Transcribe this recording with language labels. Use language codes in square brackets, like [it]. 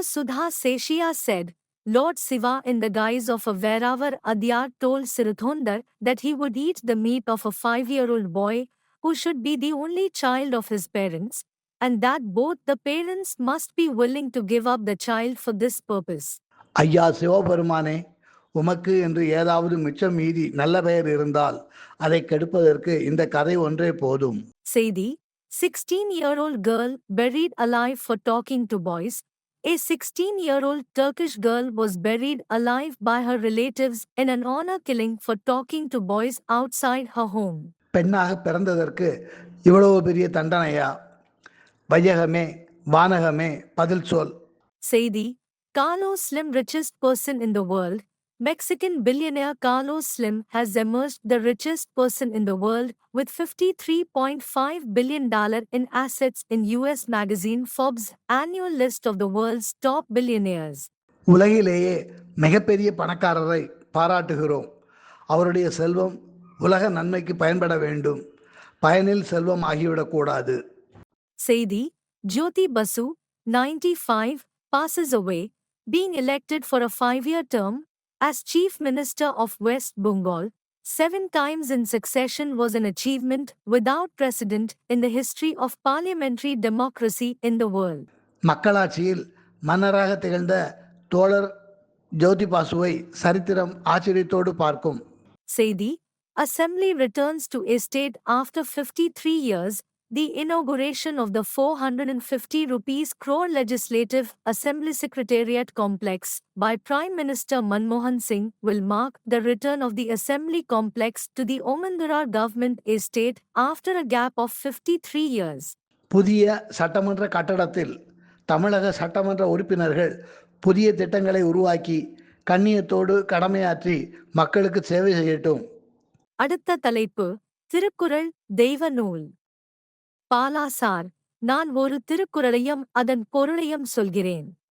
[en] Sudha Seshia said, Lord Shiva in the guise of a Veravar Adyar told Sirathondar that he would eat the meat of a 5-year-old boy who should be the only child of his parents, and that both the parents must be willing to give up the child for this purpose. [ta] ஐயா சிவபெருமானே, உமக்கு என்று ஏதாவது மிச்சம் மீதி நல்ல பெயர் இருந்தால் அதை கெடுப்பதற்கு இந்த கதை ஒன்றே போதும். செய்தி. [en] 16-year-old girl buried alive for talking to boys. A 16-year-old Turkish girl was buried alive by her relatives in an honor killing for talking to boys outside her home. [ta] பெண்ணாக பிறந்ததற்கு இவ்வளவு பெரிய தண்டனையா? வையகமே, வானகமே, பதில் சொல். செய்தி. [en] Carlos Slim, richest person in the world. Mexican billionaire Carlos Slim has emerged the richest person in the world with $53.5 billion in assets in US magazine Forbes annual list of the world's top billionaires. [ta] உலகிலேயே மிகப்பெரிய பணக்காரரை பாராட்டுகிறோம். அவருடைய செல்வம் உலக நன்மைக்கு பயன்பட வேண்டும். பயனில் செல்வம் ஆகிவிடக்கூடாது. செய்தி. [en] Jyoti Basu, 95, passes away, being elected for a 5-year term as Chief Minister of West Bengal 7 times in succession was an achievement without precedent in the history of parliamentary democracy in the world. [ta] மக்களாட்சியில் மன்னராக திகழ்ந்த தோழர் ஜோதி பாசுவை சரித்திரம் ஆச்சரியத்தோடு பார்க்கும். செய்தி. [en] Assembly returns to estate after 53 years. The inauguration of the 450 rupees crore Legislative Assembly Secretariat complex by Prime Minister Manmohan Singh will mark the return of the Assembly complex to the Omandarar government estate after a gap of 53 years. [ta] புதிய சட்டமன்ற கட்டடத்தில் தமிழக சட்டமன்ற உறுப்பினர்கள் புதிய திட்டங்களை உருவாக்கி கண்ணியத்தோடு கடமையாற்றி மக்களுக்கு சேவை செய்யட்டும். அடுத்த தலைப்பு. திருக்குறள் தெய்வ நூல். பாலா சார், நான் ஒரு திருக்குறளையும் அதன் பொருளையும் சொல்கிறேன்.